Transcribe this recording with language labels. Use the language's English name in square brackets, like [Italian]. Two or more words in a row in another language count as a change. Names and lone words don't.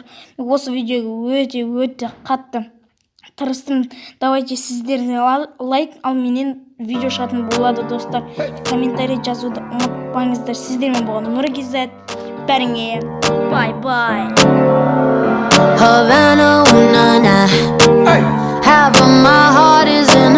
[Kazakh] Осы видеоға өте қатты тырыстым. Давайте сіздер лайк, ал менен видео шығатын болады достар. Комментарий жазуды ұмытпаңыздар. Сіздермен болған Нұргизат. Бәріңе бай-бай. [English] Havana, ooh, nah, nah. Half of my heart is